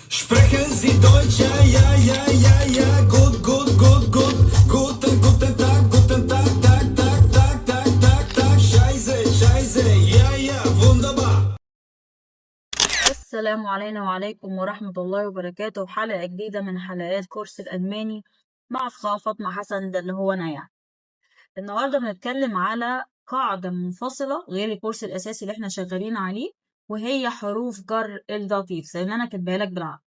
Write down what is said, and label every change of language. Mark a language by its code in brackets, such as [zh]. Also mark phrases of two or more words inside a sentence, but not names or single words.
[de] Sprechen Sie Deutsch? Ja, ja, ja, ja, ja. Gut, gut, gut, gut. Guten Tag, Tag, Tag, Tag, Tag, Tag, Tag. Scheiße, Scheiße. Ja, ja, wunderbar. [ar] السلام علينا وعليكم ورحمة الله وبركاته. حلقة جديدة من حلقات كورس الألماني مع فاطمة حسن، ده اللي هو أنا يعني. النهاردة بنتكلم على قاعدة منفصلة غير الكورس الأساسي اللي احنا شغالين عليه، وهي حروف جر الداتيف زي ما أنا كاتباها لك بالعربي.